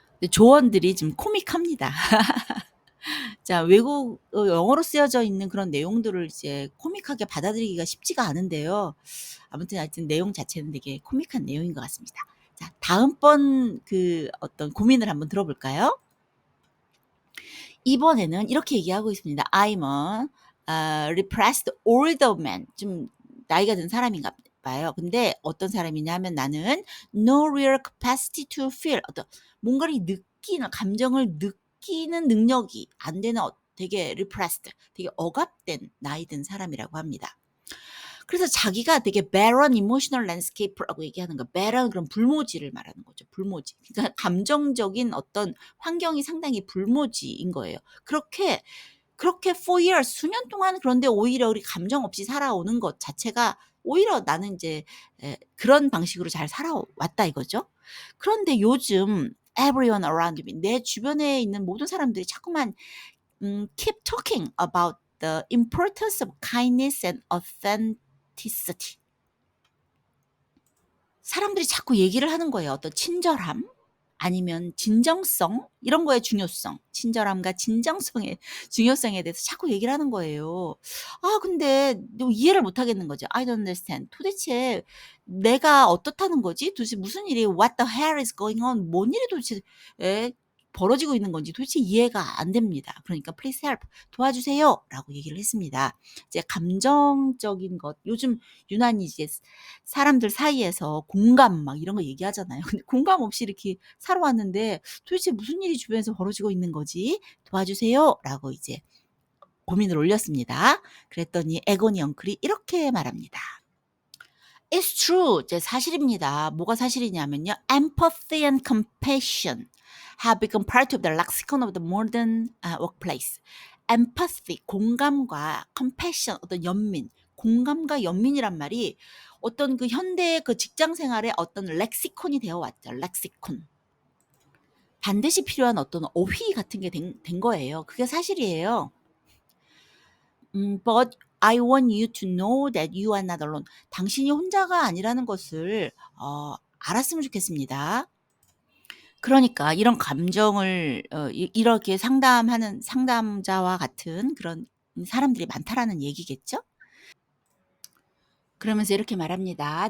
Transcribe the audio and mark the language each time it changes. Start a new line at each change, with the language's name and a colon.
Korean: 조언들이 좀 코믹합니다. 자, 외국 영어로 쓰여져 있는 그런 내용들을 이제 코믹하게 받아들이기가 쉽지가 않은데요. 아무튼 하여튼 내용 자체는 되게 코믹한 내용인 것 같습니다. 자, 다음번 어떤 고민을 한번 들어볼까요? 이번에는 이렇게 얘기하고 있습니다.
English: I'm a repressed older man.
Korean: 좀 나이가 든 사람인가 봐요. 근데 어떤 사람이냐 하면 나는
English: no real capacity to feel.
Korean: 어떤 뭔가를 느끼는, 감정을 느끼는 능력이 안 되는 되게 repressed, 되게 억압된 나이 든 사람이라고 합니다. 그래서 자기가 되게
English: barren emotional landscape
Korean: 라고 얘기하는 거. barren 그런 불모지를 말하는 거죠. 불모지. 그러니까 감정적인 어떤 환경이 상당히 불모지인 거예요. 그렇게
English: for years
Korean: 수년 동안 그런데 오히려 우리 감정 없이 살아오는 것 자체가 오히려 나는 이제 그런 방식으로 잘 살아왔다 이거죠. 그런데 요즘
English: everyone around me
Korean: 내 주변에 있는 모든 사람들이 자꾸만
English: keep talking about the importance of kindness and authenticity.
Korean: 사람들이 자꾸 얘기를 하는 거예요. 어떤 친절함 아니면 진정성 이런 거의 중요성, 친절함과 진정성의 중요성에 대해서 자꾸 얘기를 하는 거예요. 근데 이해를 못 하겠는 거죠.
English: I don't understand.
Korean: 도대체 내가 어떻다는 거지? 도대체 무슨 일이
English: what the hell is going on?
Korean: 뭔 일이 도대체 벌어지고 있는 건지 도대체 이해가 안 됩니다. 그러니까
English: "Please help."
Korean: 도와주세요라고 얘기를 했습니다. 이제 감정적인 것 요즘 유난히 이제 사람들 사이에서 공감 막 이런 거 얘기하잖아요. 근데 공감 없이 이렇게 살아왔는데 '도대체 무슨 일이 주변에서 벌어지고 있는 거지? 도와주세요.'라고 이제 고민을 올렸습니다. 그랬더니 에고니 엉클이 이렇게 말합니다.
English: It's true.
Korean: 이제 사실입니다. 뭐가 사실이냐면요.
English: Empathy and compassion have become part of the lexicon of the modern workplace.
Korean: Empathy, 공감과 compassion, 어떤 연민, 공감과 연민이란 말이 어떤 그 현대의 그 직장 생활의 어떤 렉시콘이 되어 왔죠. 렉시콘. 반드시 필요한 어떤 어휘 같은 게 된 거예요. 그게 사실이에요.
English: But I want you to know that you are not alone.
Korean: 당신이 혼자가 아니라는 것을 알았으면 좋겠습니다. 그러니까 이런 감정을 이렇게 상담하는 상담자와 같은 그런 사람들이 많다라는 얘기겠죠? 그러면서 이렇게 말합니다.